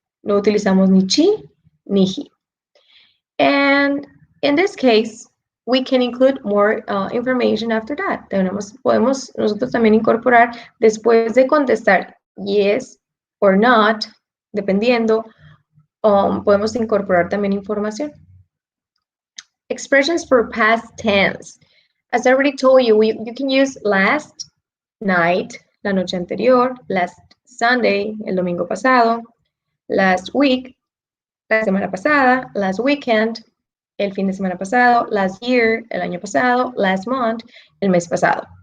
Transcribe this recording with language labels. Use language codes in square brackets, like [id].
[es] No utilizamos ni she ni he. [en] And in this case, we can include more information after that. [es] Podemos nosotros también incorporar después de contestar yes or not, dependiendo, podemos incorporar también información. [en] Expressions for past tense. As I already told you, you can use last night, la noche anterior, last Sunday, el domingo pasado, last week, la semana pasada, last weekend, el fin de semana pasado, last year, el año pasado, last month, el mes pasado.